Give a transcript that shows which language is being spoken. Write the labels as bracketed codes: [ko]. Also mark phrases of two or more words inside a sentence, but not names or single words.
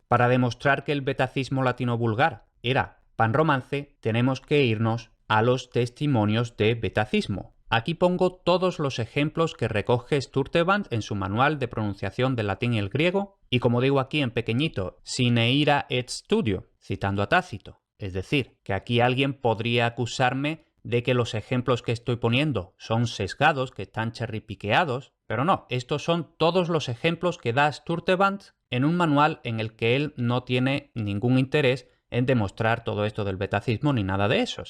[es] Para demostrar que el betacismo latino-vulgar era panromance, tenemos que irnos a los testimonios de betacismo. Aquí pongo todos los ejemplos que recoge Sturtevant en su manual de pronunciación del latín y el griego, y como digo aquí en pequeñito, [la] sine ira et studio, [es] citando a Tácito. Es decir, que aquí alguien podría acusarme de que los ejemplos que estoy poniendo son sesgados, que están cherripiqueados, pero no, estos son todos los ejemplos que da Sturtevant en un manual en el que él no tiene ningún interés en demostrar todo esto del betacismo ni nada de eso.